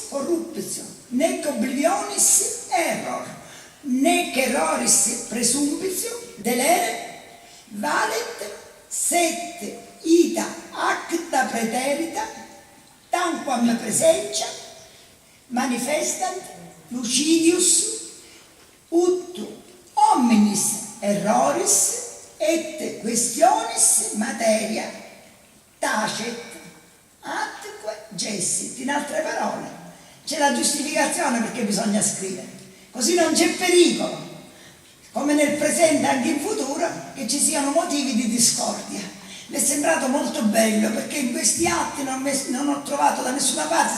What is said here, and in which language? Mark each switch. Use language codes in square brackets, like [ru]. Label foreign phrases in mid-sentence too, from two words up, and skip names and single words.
[la] corruptio, nec oblivionis error, nec erroris presumptio, delere, valet, sed ita acta praeterita, tanquam presentia, manifestant, lucidius, ut omnis erroris et questionis materia tacet atque gessit. [it] In altre parole, c'è la giustificazione perché bisogna scrivere, così non c'è pericolo, come nel presente anche in futuro, che ci siano motivi di discordia. Mi è sembrato molto bello, perché in questi atti non ho trovato da nessuna parte.